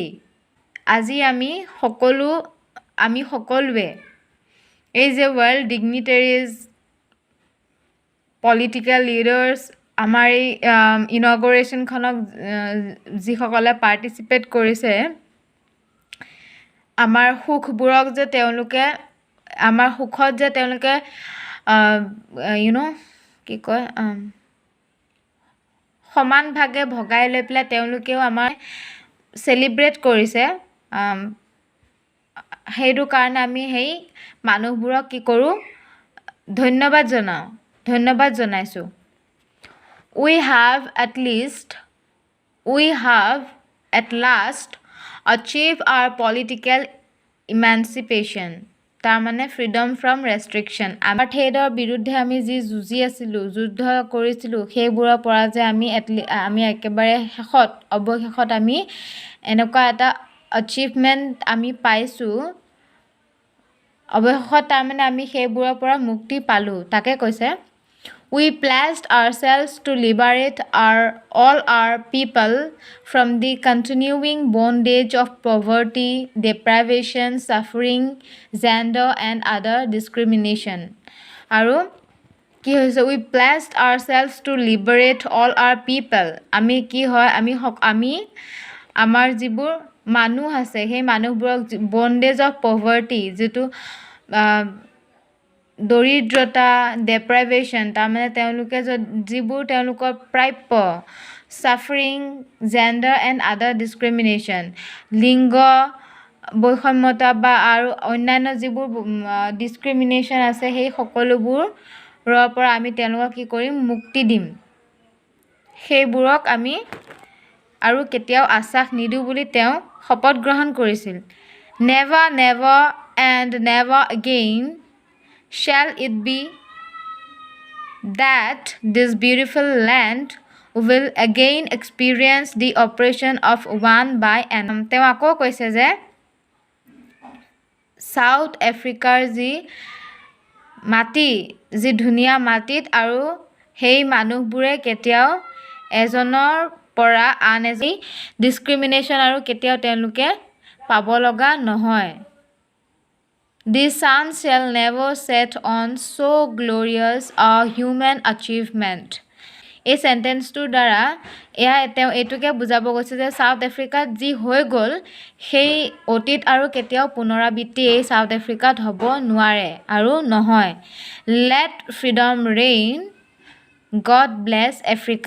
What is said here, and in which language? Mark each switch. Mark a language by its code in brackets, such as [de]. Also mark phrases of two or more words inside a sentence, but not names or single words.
[as] আজি আমি সকলোৱে এই যে [en] world dignitaries, political leaders, [as] আমাৰ এই ইনগৰেশ্যনখনক যিসকলে পাৰ্টিচিপেট কৰিছে, আমাৰ সুখবোৰক যে তেওঁলোকে, আমাৰ সুখত যে তেওঁলোকে সমানভাগে ভগাই লৈ পেলাই তেওঁলোকেও আমাৰ চেলিব্ৰেট কৰিছে। সেইটো কাৰণে আমি সেই মানুহবোৰক কি কৰোঁ, ধন্যবাদ জনাইছোঁ। [en] We have at last achieved our political emancipation. [as] তাৰমানে [en] freedom from restriction. [as] এপাৰ্থেইডৰ বিৰুদ্ধে আমি যি যুদ্ধ কৰিছিলোঁ, সেইবোৰৰ পৰা যে আমি একেবাৰে অৱশেষত আমি এনেকুৱা এটা achievement আমি পাইছোঁ, অৱশেষত তাৰমানে আমি সেইবোৰৰ পৰা মুক্তি পালোঁ। তাকে কৈছে, [en] We pledged ourselves to liberate all our people from the continuing bondage of poverty, deprivation, suffering, gender and other discrimination. [as] আৰু কি হৈছে, [en] We pledged ourselves to liberate all our people. [as] আমি কি হয়, আমি আমাৰ যিবোৰ মানুহ আছে, সেই মানুহবোৰক [en] bondage of poverty, [as] যিটো দৰিদ্ৰতা, ডেপ্ৰাইভেশ্যন, তাৰমানে তেওঁলোকে যিবোৰ তেওঁলোকৰ প্ৰাপ্য, ছাফাৰিং, [en] gender and other discrimination, [as] লিংগ বৈষম্যতা বা আৰু অন্যান্য যিবোৰ ডিছক্ৰিমিনেশ্যন আছে, সেই সকলোবোৰৰ পৰা আমি তেওঁলোকক কি কৰিম, মুক্তি দিম। সেইবোৰক আমি আৰু কেতিয়াও আশ্বাস নিদিওঁ বুলি তেওঁ শপত গ্ৰহণ কৰিছিল। [en] Never, never and never again shall it be that this beautiful land will again experience the oppression of one by another. [as] তেওঁ আকৌ কৈছে যে ছাউথ আফ্ৰিকাৰ যি মাটি, যি ধুনীয়া মাটিত আৰু সেই মানুহবোৰে কেতিয়াও এজনৰ পৰা আন এজন ডিছক্ৰিমিনেশ্যন আৰু কেতিয়াও তেওঁলোকে পাব লগা নহয়। [en] The sun shall never set on so glorious a human achievement. [as] এই চেণ্টেন্সটোৰ দ্বাৰা তেওঁ এইটোকে বুজাব গৈছে যে ছাউথ আফ্ৰিকাত যি হৈ গ'ল, সেই অতীত আৰু কেতিয়াও পুনৰাবৃত্তি এই ছাউথ আফ্ৰিকাত হ'ব নোৱাৰে আৰু নহয়। [en] Let freedom reign, God bless Africa.